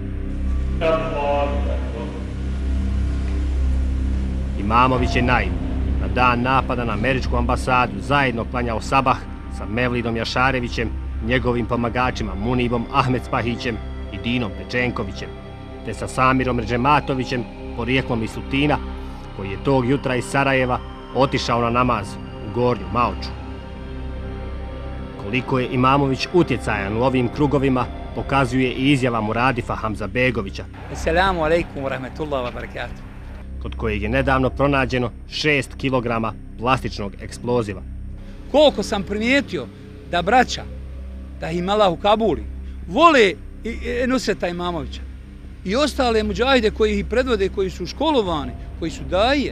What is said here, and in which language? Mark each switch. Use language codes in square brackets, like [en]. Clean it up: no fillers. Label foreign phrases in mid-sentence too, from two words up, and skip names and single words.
[bs] Imamović je naivno na dan napada na američku ambasadu zajedno klanjao sabah sa Mevlidom Jašarevićem, njegovim pomagačima Munibom Ahmedspahićem i Dinom Pečenkovićem, te sa Samirom Redžematovićem, porijeklom iz Tutina, koji je tog jutra iz Sarajeva otišao na namaz u Gornju Maoču. Koliko je Imamović utjecajan u ovim krugovima pokazuje i izjava Muradifa Hamzabegovića, [ar] السلام عليكم ورحمة الله وبركاته, [bs] kod kojeg je nedavno pronađeno 6 kg plastičnog eksploziva. Koliko sam primijetio da braća, da ih Allah u Kabuli, vole Nusreta Imamovića i ostale muđahide koji ih predvode, koji su školovani, koji su daje.